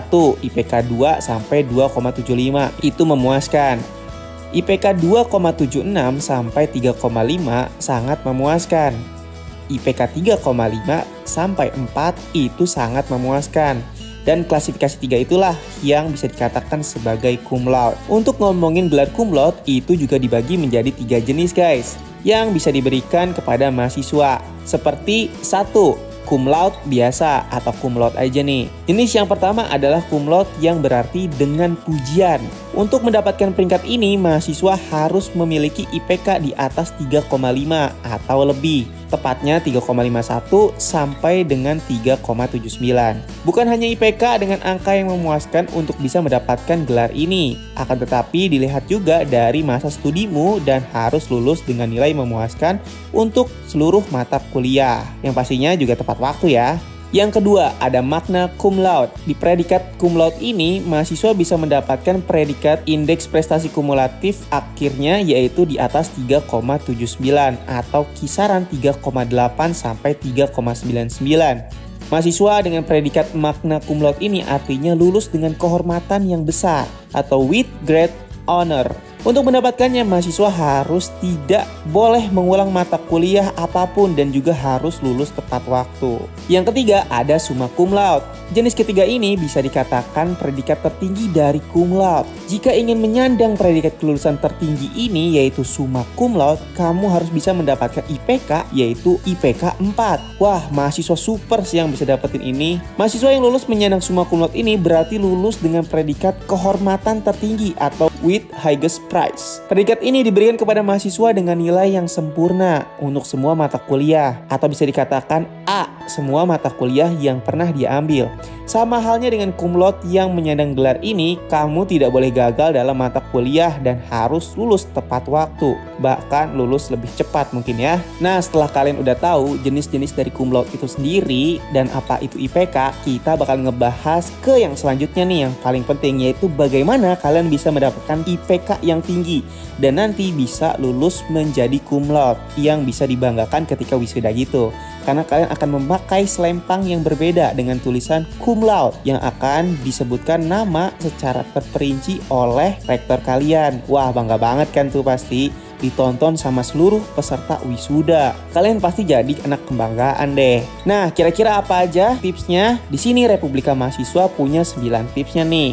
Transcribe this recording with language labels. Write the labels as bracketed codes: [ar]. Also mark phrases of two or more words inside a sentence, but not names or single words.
[id] IPK 2 sampai 2,75, itu memuaskan. IPK 2,76 sampai 3,5 sangat memuaskan. IPK 3,5 sampai 4 itu sangat memuaskan. Dan klasifikasi 3 itulah yang bisa dikatakan sebagai [la] cum laude. [id] Untuk ngomongin gelar [la] cum laude [id] itu juga dibagi menjadi 3 jenis guys, yang bisa diberikan kepada mahasiswa. Seperti 1. [la] Cum laude [id] biasa atau [la] cum laude [id] aja nih. Jenis yang pertama adalah [la] cum laude [id] yang berarti dengan pujian. Untuk mendapatkan peringkat ini, mahasiswa harus memiliki IPK di atas 3,5 atau lebih. Tepatnya 3,51 sampai dengan 3,79. Bukan hanya IPK dengan angka yang memuaskan untuk bisa mendapatkan gelar ini. Akan tetapi dilihat juga dari masa studimu dan harus lulus dengan nilai memuaskan untuk seluruh mata kuliah. Yang pastinya juga tepat waktu ya. Yang kedua, ada [la] makna cum laude. [id] Di predikat [la] cum laude [id] ini, mahasiswa bisa mendapatkan predikat indeks prestasi kumulatif akhirnya yaitu di atas 3,79 atau kisaran 3,8 sampai 3,99. Mahasiswa dengan predikat [la] makna cum laude [id] ini artinya lulus dengan kehormatan yang besar atau [en] with great honor. [id] Untuk mendapatkannya, mahasiswa harus tidak boleh mengulang mata kuliah apapun dan juga harus lulus tepat waktu. Yang ketiga, ada [la] summa cum laude. [id] Jenis ketiga ini bisa dikatakan predikat tertinggi dari [la] cum laude. [id] Jika ingin menyandang predikat kelulusan tertinggi ini yaitu [la] summa cum laude, [id] kamu harus bisa mendapatkan IPK yaitu IPK 4. Wah, mahasiswa super sih yang bisa dapetin ini. Mahasiswa yang lulus menyandang [la] summa cum laude [id] ini berarti lulus dengan predikat kehormatan tertinggi atau [en] with highest prize. [id] Predikat ini diberikan kepada mahasiswa dengan nilai yang sempurna untuk semua mata kuliah atau bisa dikatakan A, semua mata kuliah yang pernah diambil. Sama halnya dengan [la] cum laude [id] yang menyandang gelar ini, kamu tidak boleh gagal dalam mata kuliah dan harus lulus tepat waktu. Bahkan lulus lebih cepat mungkin ya. Nah, setelah kalian udah tahu jenis-jenis dari [la] cum laude [id] itu sendiri dan apa itu IPK, kita bakal ngebahas ke yang selanjutnya nih yang paling penting, yaitu bagaimana kalian bisa mendapatkan IPK yang tinggi dan nanti bisa lulus menjadi [la] cum laude [id] yang bisa dibanggakan ketika wisuda gitu. Karena kalian akan memakai selempang yang berbeda dengan tulisan [la] cum laude [id] yang akan disebutkan nama secara terperinci oleh rektor kalian. Wah, bangga banget kan tuh pasti ditonton sama seluruh peserta wisuda. Kalian pasti jadi anak kebanggaan deh. Nah, kira-kira apa aja tipsnya? Di sini Republika Mahasiswa punya 9 tipsnya nih.